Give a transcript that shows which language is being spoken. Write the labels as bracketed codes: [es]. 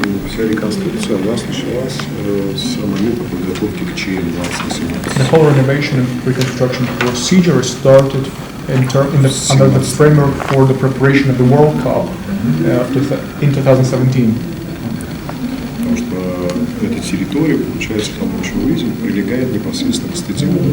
[ru] Вся реконструкция у нас началась с момента подготовки к ЧМ 2018. [en] The whole renovation and reconstruction procedure started under the framework for the preparation of the World Cup in 2017. [ru] Потому что эта территория, получается, там очень вы видим, прилегает непосредственно к стадиону.